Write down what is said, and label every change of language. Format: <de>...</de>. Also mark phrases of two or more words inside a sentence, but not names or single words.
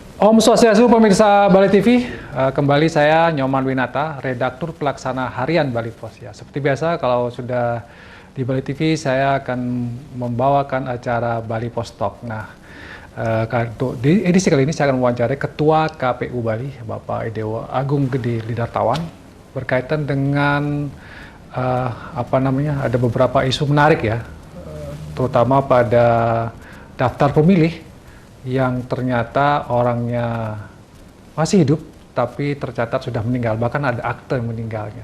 <id>Om Swastiastu pemirsa Bali TV, kembali saya Nyoman Winata, redaktur pelaksana harian Bali Pos. Ya, seperti biasa kalau sudah di Bali TV saya akan membawakan acara Bali Pos Talk. Nah, di edisi kali ini saya akan mewawancarai Ketua KPU Bali, Bapak Edewo Agung Gede Lidartawan, berkaitan dengan ada beberapa isu menarik ya, terutama pada daftar pemilih yang ternyata orangnya masih hidup tapi tercatat sudah meninggal, bahkan ada akte meninggalnya.</id>